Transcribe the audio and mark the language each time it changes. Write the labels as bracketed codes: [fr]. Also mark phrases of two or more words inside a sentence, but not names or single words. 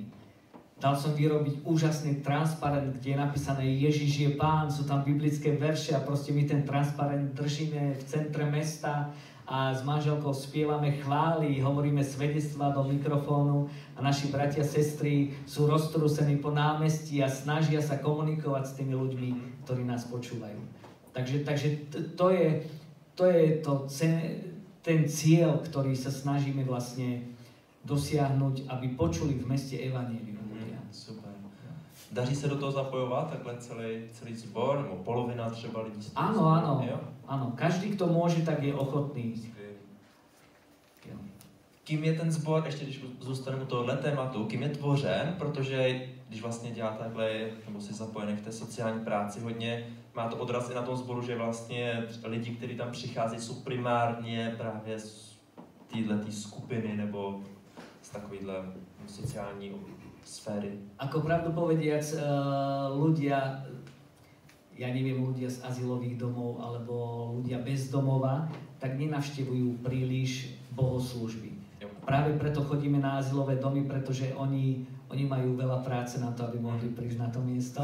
[sk] Dal som vyrobiť úžasný transparent, kde je napísané Ježiš je Pán, sú tam biblické verše a proste my ten transparent držíme v centre mesta a s manželkou spievame chvály, hovoríme svedectvá do mikrofónu a naši bratia a sestry sú roztrúsení po námestí a snažia sa komunikovať s tými ľuďmi, ktorí nás počúvajú. Takže to to je ten cieľ, ktorý sa snažíme vlastne dosiahnuť, aby počuli v meste evanjelium. Super. [cs] Daří se do toho zapojovat takhle celý sbor, nebo polovina třeba lidí? [sk] Áno. Každý, kto môže, tak je ochotný. [cs] Kým je ten sbor, ještě když zůstaneme u tohohle tématu, kým je tvořen, protože když vlastně děláte takhle, nebo jsi zapojený v té sociální práci hodně, má to odraz i na tom sboru, že vlastně lidi, kteří tam přicházejí, jsou primárně právě z této skupiny nebo z takovýhle sociální sféry. [sk] Ako pravdu povediac, ľudia, ja neviem, ľudia z azylových domov alebo ľudia bez domova, tak nenavštevujú príliš bohoslúžby. Práve preto chodíme na azylové domy, pretože oni majú veľa práce na to, aby mohli prísť na to miesto.